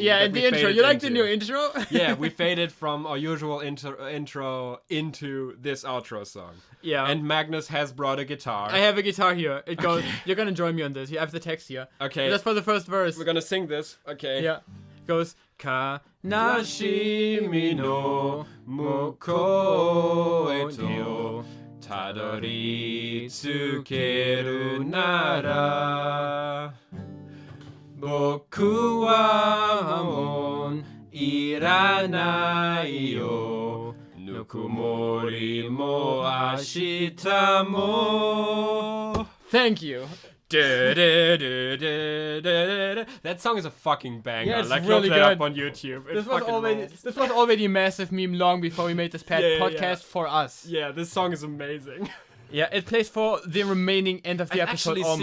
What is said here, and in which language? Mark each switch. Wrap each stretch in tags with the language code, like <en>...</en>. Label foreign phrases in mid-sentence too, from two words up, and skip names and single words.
<en>Yeah, in the intro. You like the new intro? Yeah, we faded from our usual intro into this outro song. Yeah. And Magnus has brought a guitar. I have a guitar here. It goes. Okay. You're gonna join me on this. You have the text here. Okay. That's for the first verse. We're gonna sing this. Okay. Yeah. It goes.</en> <ja>悲しみの向こうへと辿り着けるなら僕はもういらないよぬくもりも明日も</ja> <en>Thank you. That song is a fucking banger. Yeah, it's like, really look that good. Up on YouTube. This was already a massive meme long before we made this podcast for us. Yeah, this song is amazing. Yeah, it plays for the remaining end of the episode almost.</en>